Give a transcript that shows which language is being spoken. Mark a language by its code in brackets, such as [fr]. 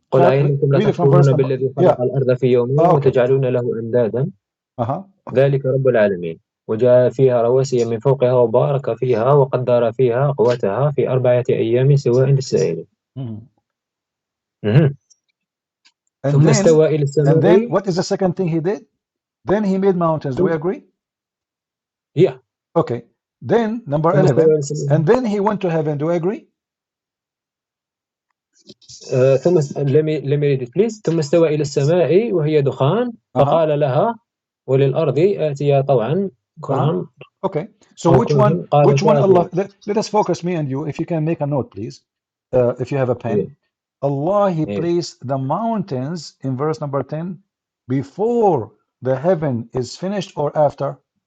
[ar] قل أئنكم لتكفرون بالذي خلق الأرض في يومين وتجعلون له أندادا ذلك رب العالمين وجعل فيها رواسي من فوقها وبارك فيها وقدر فيها قوتها في 4 أيام سواء للسائلين. ثم استوى إلى السماء. [en] And then what is the second thing he did? Then he made mountains. Do we agree? Yeah. Okay. Then number 11. And then he went to heaven. Do we agree? [ar] ثم [en] let me read it please. [ar] ثم استوى إلى السماء وهي دخان فقال لها وللأرض آتيا طوعا كرها. [en] Okay. So which one Allah, let us focus, me and you, if you can make a note please, if you have a pen. Allah he placed the mountains in verse number 10 before the heaven is finished or after?